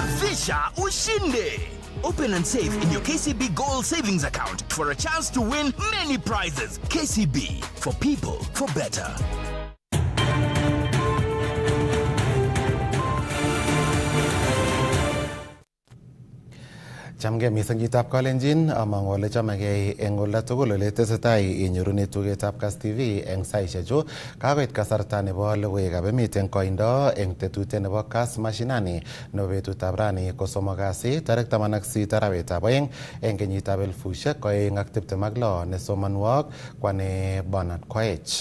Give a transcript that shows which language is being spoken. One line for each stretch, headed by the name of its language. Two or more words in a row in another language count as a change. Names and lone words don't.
Swahili: Kisha ushinde.
English: Open and save in your KCB Gold Savings account for a chance to win many prizes. KCB, for people, for better.
Kalenjin: Chamge mising chitab Kalenjin amang'u ole chamegei eng olda tugul ole tesetai inyorune tugetab Kass TV eng saishechu. Kakoit kasarta nebo logoiwekab emet eng koindo eng tetutiet nebo Kass Mashinani nebo betutab rani ko somok kasi tarik 18 arawetab oeng eng kenyitab 2026 nesomonwok kwane Bernard Koech.